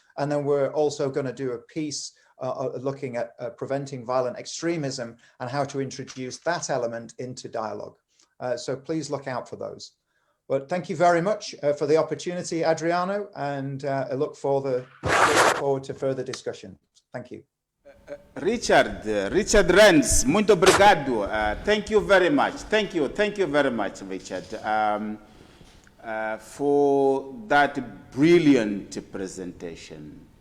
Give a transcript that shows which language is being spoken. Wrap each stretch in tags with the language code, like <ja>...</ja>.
<en>And then we're also going to do a piece looking at preventing violent extremism and how to introduce that element into dialogue. So please look out for those. But thank you very much for the opportunity, Adriano, and I look forward to further discussion. Thank you.</en> <pt>Richard Renz, muito obrigado.</pt> <en>Thank you very much. Thank you very much, Richard, for that brilliant presentation.</en>